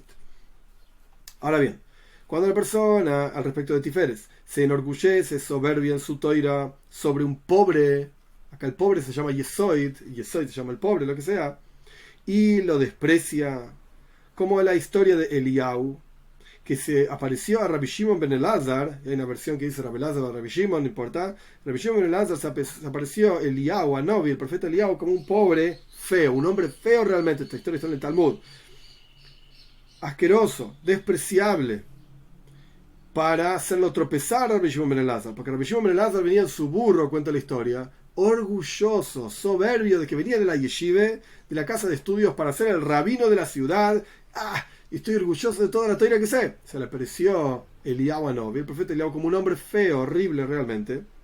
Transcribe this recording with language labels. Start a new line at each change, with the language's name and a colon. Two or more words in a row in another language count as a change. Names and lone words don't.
Spanish: Ahora bien, cuando la persona, al respecto de Tiferes, se enorgullece, soberbia en su toira sobre un pobre, acá el pobre se llama Yesoid, Yesoid se llama el pobre, lo que sea, y lo desprecia, como la historia de Eliyahu, que se apareció a Rabbi Shimon ben Elazar, hay una versión que dice Rabbi Elazar o Rabbi Shimon, no importa. Rabbi Shimon ben Elazar se apareció Eliyahu, a Novi, el profeta Eliyahu, como un pobre feo, un hombre feo realmente. Esta historia está en el Talmud. Asqueroso, despreciable, para hacerlo tropezar a Rabbi Shimon ben Elazar, porque Rabbi Shimon ben Elazar venía en su burro, cuenta la historia, orgulloso, soberbio de que venía de la yeshive, de la casa de estudios, para ser el rabino de la ciudad. Y estoy orgulloso de toda la toira que sé. Se le apareció Eliyahu a Novi, el profeta Eliyahu, como un hombre feo, horrible realmente.